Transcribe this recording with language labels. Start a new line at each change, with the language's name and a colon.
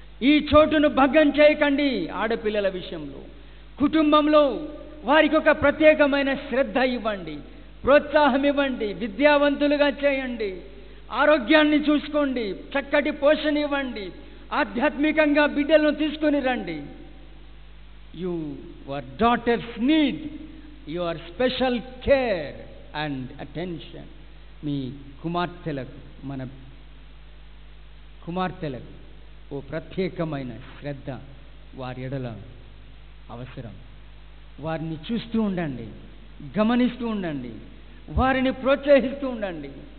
Telugu: ఈ చోటును భంగం చేయకండి. ఆడపిల్లల విషయంలో కుటుంబంలో వారికి ఒక ప్రత్యేకమైన శ్రద్ధ ఇవ్వండి, ప్రోత్సాహం ఇవ్వండి, విద్యావంతులుగా చేయండి, ఆరోగ్యాన్ని చూసుకోండి, చక్కటి పోషణ ఇవ్వండి, ఆధ్యాత్మికంగా బిడ్డలను తీసుకొని రండి.
English: your daughters need your special care and attention.
Telugu: మీ కుమార్తెలకు, మన కుమార్తెలకు ఓ ప్రత్యేకమైన శ్రద్ధ వారి ఎడల అవసరం. వారిని చూస్తూ ఉండండి, గమనిస్తూ ఉండండి, వారిని ప్రోత్సహిస్తూ ఉండండి.